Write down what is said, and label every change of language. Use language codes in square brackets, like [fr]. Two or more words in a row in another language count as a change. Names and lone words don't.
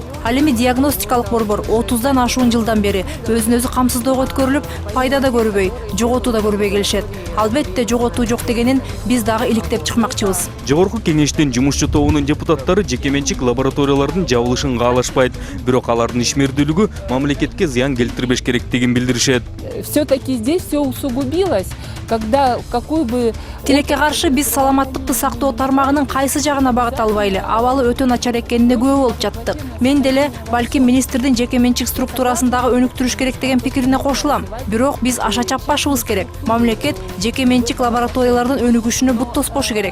[ky] Ал эми диагностикалык борбор 30дан ашуун жылдан бери өзүн өзү камсыздоого өткөрүлүп, пайда да көрбөй, жоготуу да көрбөй келишет. Албетте, жоготуу жок дегенин биз дагы иликтеп чыкмакчыбыз. Жогорку кеңештин жумушчу тобунун депутаттары жеке менчик лабораториялардын жабылышын каалашпайт, бирок алардын ишмердүүлүгү мамлекетке зыян келтирбеш керектигин билдиришет. [ru] Все-таки здесь все усугубилось. когда какую бы [ky] Тилекке каршы биз саламаттыкты сактоо тармагынын кайсы жагына багыт албайлы, абалы өтө начар экенине күбө болуп жаттык. Мен деле балким министрдин жеке менчик структурасындагы өнүктүрүш керек деген пикирине кошулам. Бирок биз аша чаппашыбыз керек. Мамлекет жеке менчик лабораториялардын өнүгүшүнө бут тоспошу керек.